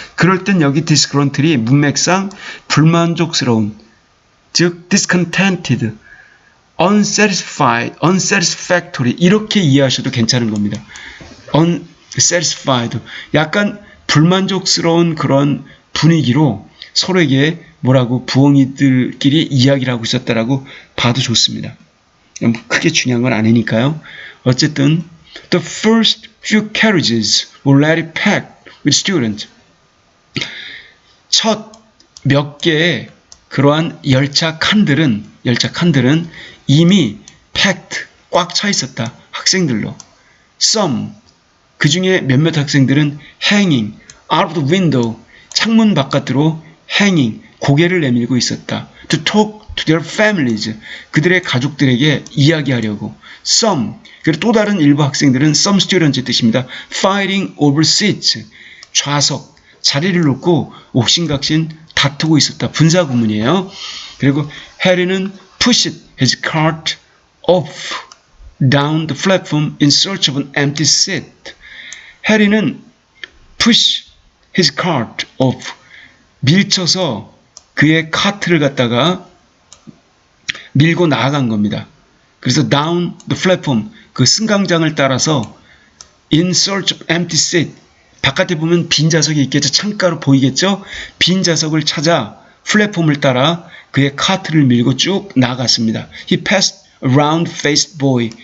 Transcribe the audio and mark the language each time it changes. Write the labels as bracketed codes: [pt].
[ko] 그럴 땐 여기 disgruntled이 문맥상 불만족스러운, 즉 [en] discontented, unsatisfied, unsatisfactory [ko] 이렇게 이해하셔도 괜찮은 겁니다. unsatisfied, 약간 불만족스러운 그런 분위기로 서로에게 부엉이들끼리 이야기를 하고 있었다라고 봐도 좋습니다. 크게 중요한 건 아니니까요. 어쨌든 [en] the first few carriages were already packed with students. [ko] 첫 몇 개의 그러한 열차 칸들은 이미 packed, 꽉 차 있었다. 학생들로. Some, 그 중에 몇몇 학생들은 [en] hanging out of the window, [ko] 창문 바깥으로 hanging, 고개를 내밀고 있었다. [en] To talk to their families, [ko] 그들의 가족들에게 이야기하려고. Some, 그리고 또 다른 일부 학생들은 [en] some students [ko] 의 뜻입니다. [en] Fighting over seats, [ko] 좌석, 자리를 놓고 옥신각신 다투고 있었다. 분사구문이에요. [en] 그리고 [ko] 해리는 [en] pushed his cart off down the platform in search of an empty seat. [ko] 해리는 [en] push his cart off, [ko] 밀쳐서 그의 카트를 갖다가 밀고 나아간 겁니다. 그래서 [en] down the platform, [ko] 그 승강장을 따라서 [en] in search of empty seat, [ko] 바깥에 보면 빈 좌석이 있겠죠. 창가로 보이겠죠. 빈 좌석을 찾아 플랫폼을 따라 그의 카트를 밀고 쭉 나아갔습니다. [en] He passed a round-faced boy.